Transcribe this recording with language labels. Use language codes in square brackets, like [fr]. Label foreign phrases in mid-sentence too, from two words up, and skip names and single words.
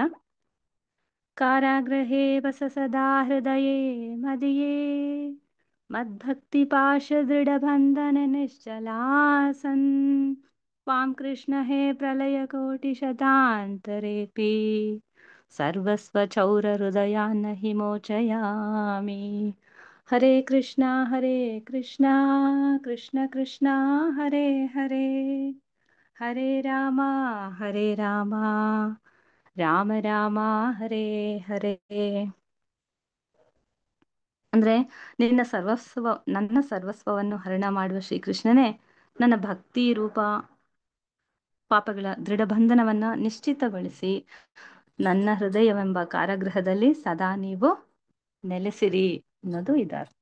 [sa] ಕಾರಾಗೃಹೇ ವಸ ಸದಾ ಹೃದಯೇ ಮದಿಯೇ ಮದ್ಭಕ್ತಿ ಪಾಶ ದೃಢ ಬಂಧನ ನಿಶ್ಚಲಾಸನ್ ತ್ವಾಂ ಕೃಷ್ಣ ಹೇ ಪ್ರಲಯ ಕೋಟಿ ಶತಾಂತರೇಪಿ ಸರ್ವಸ್ವ ಚೌರ ಹೃದಯಾನ್ನ ಹಿ ಮೋಚಯಾಮಿ. ಹರೇ ಕೃಷ್ಣ ಕೃಷ್ಣ ಕೃಷ್ಣ ಹರೇ ಹರೇ, ಹರೇ ರಾಮ ರಾಮ ರಾಮ ಹರೇ ಹರೇ. [kn] ಅಂದ್ರೆ ನನ್ನ ಸರ್ವಸ್ವವನ್ನು ಹರಣ ಮಾಡುವ ಶ್ರೀಕೃಷ್ಣನೇ ನನ್ನ ಭಕ್ತಿ ರೂಪ ಪಾಪಗಳ ದೃಢ ಬಂಧನವನ್ನ ನಿಶ್ಚಿತಗೊಳಿಸಿ ನನ್ನ ಹೃದಯವೆಂಬ ಕಾರಾಗೃಹದಲ್ಲಿ ಸದಾ ನೀವು ನೆಲೆಸಿರಿ ಅನ್ನೋದು ಇದರ್ಥ.